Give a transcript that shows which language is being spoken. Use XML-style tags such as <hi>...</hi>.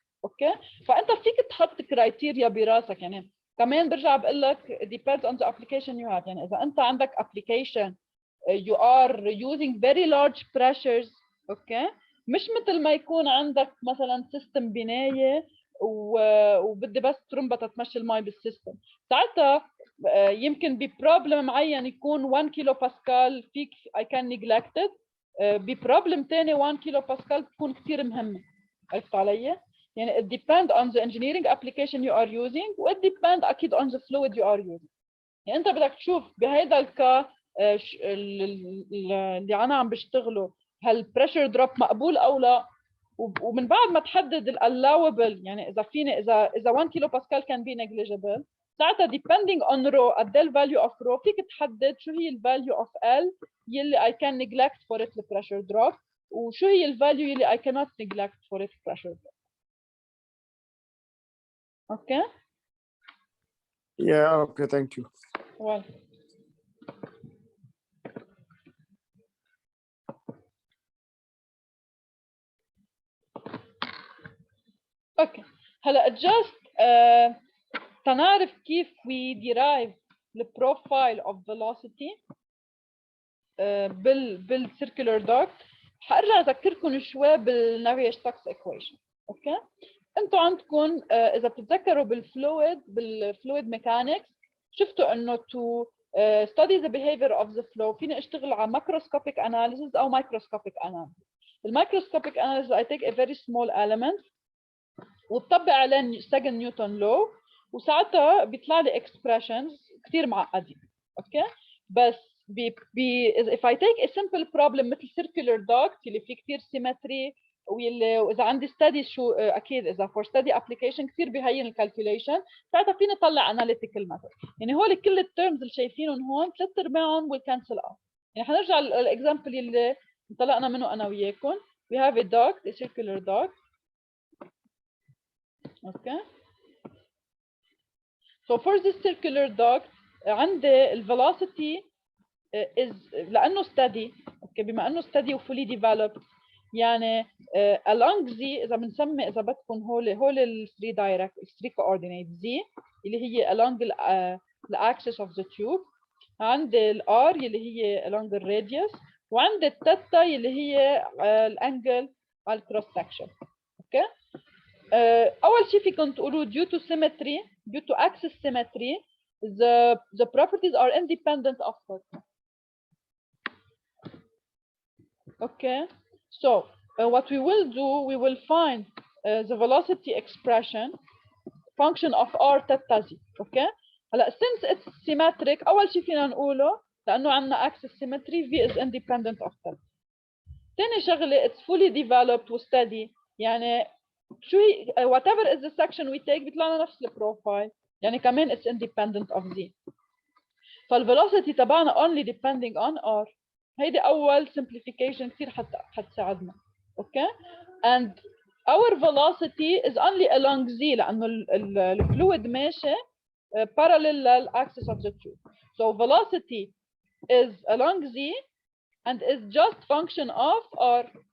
<ar>اوكي، فانت فيك تحط كرايتيريا براسك. يعني كمان برجع بقول لك</ar> <en>depends on the application you have.</en> <ar>يعني اذا انت عندك application</ar> <en>you are using very large pressures،</en> <ar>اوكي، مش مثل ما يكون عندك مثلا سيستم بنايه وبدي بس ترمبه تمشي المي بالسيستم، ساعتها يمكن ببروبلم معين يكون 1 كيلو باسكال فيك</ar> <en>I can neglect it،</en> <ar>ببروبلم ثاني 1 كيلو باسكال تكون كثير مهمه. عرفت علي؟ يعني</ar> <en>it depends on the engineering application you are using، و it depends أكيد on the fluid you are using.</en> <ar>يعني أنت بدك تشوف بهيدا الكا اللي أنا عم بشتغله هل pressure drop مقبول أو لا، ومن بعد ما تحدد ال allowable، يعني إذا فيني إذا 1 كيلو باسكال</ar> <en>can be negligible،</en> <ar>ساعتها depending on rho at the value of rho فيك تحدد شو هي ال value of L يلي</ar> <en>I can neglect for it the pressure drop،</en> <ar>وشو هي ال value يلي</ar> <en>I cannot neglect for it pressure drop. Okay. Yeah, okay, thank you. Well. Okay.</en> <ar>هلا</ar> <en>just</en> <ar>تنعرف كيف</ar> <en>we derive the profile of velocity بالcircular duct.</en> <ar>حارجع اذكركم شوي بالنافيرستوكس equation. اوكي، انتوا عندكم اذا بتتذكروا بالفلويد ميكانكس شفتوا انه</ar> <en>to study the behavior of the flow</en> <ar>فيني اشتغل على</ar> <en>macroscopic analysis</en> <ar>او</ar> <en>microscopic analysis. المicroscopic analysis I take a very small element</en> <ar>وبطبق عليه</ar> <en>second Newton law</en> <ar>وساعتها بيطلع لي expressions كثير معقدين. اوكي بس</ar> <en>if I take a simple problem</en> <ar>مثل circular duct اللي فيه كثير symmetry واذا عندي study شو اكيد اذا</ar> <en>for study application</en> <ar>كثير بيهين الكالكوليشن، ساعتها فيني اطلع</ar> <en>analytical method.</en> <ar>يعني هول كل الترمز اللي شايفينهم هون ثلاث ارباعهم</ar> <en>will cancel out.</en> <ar>يعني حنرجع للاكزامبل اللي انطلقنا منه انا وياكم.</ar> <en>we have a duct, a circular duct. okay so for this circular duct</en> <ar>عندي الفيلوسيتي</ar> <en>is</en> <ar>لانه</ar> <en>steady.</en> <ar>اوكي بما انه steady وفولي developed يعني along z اذا بنسمي اذا بدكم هول ال 3 direct 3 coordinate z اللي هي</ar> <en>along the axis of the tube،</en> <ar>عندي ال r اللي هي</ar> <en>along the radius،</en> <ar>وعندي الثيتا اللي هي الانجل على الكروس سكشن.</ar> <en>Okay اول شيء فيكم تقولوا due to symmetry due to axis symmetry the properties are independent of theta. Okay so what we will do we will find the velocity expression function of r theta z. okay</en> <ar>هلا</ar> <en>since it's symmetric</en> <ar>اول شيء فينا نقوله لانه عندنا</ar> <en>axis symmetry v is independent of theta.</en> <ar>ثاني شغله</ar> <en>it's fully developed و steady يعني شو هي whatever is the section we take</en> <ar>بيطلع لنا نفس البروفايل، يعني كمان</ar> <en>it's independent of z. فالvelocity تبعنا only depending on r.</en> <ar>هيدي اول simplification كثير حتساعدنا.</ar> <en>okay and our velocity is only along z</en> <ar>لانه الفلويد ماشي</ar> <en>parallel للاكسس of the tube. so velocity is along z and is just function of r.</en>